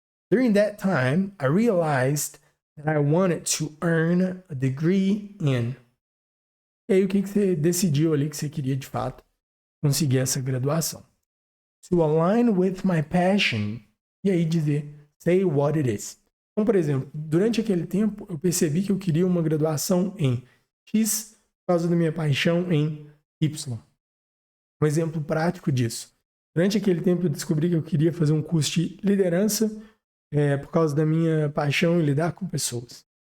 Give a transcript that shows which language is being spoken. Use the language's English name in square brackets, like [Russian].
[English] During that time, I realized that I wanted to earn a degree in. [Portuguese] E aí, o que você decidiu ali que você queria de fato conseguir essa graduação? [English] To align with my passion. [Portuguese] E aí dizer, [English] say what it is. [Portuguese] Então, por exemplo, durante aquele tempo, eu percebi que eu queria uma graduação em X por causa da minha paixão em Y. Um exemplo prático disso. Durante aquele tempo, eu descobri que eu queria fazer um curso de liderança por causa da minha paixão em lidar com pessoas.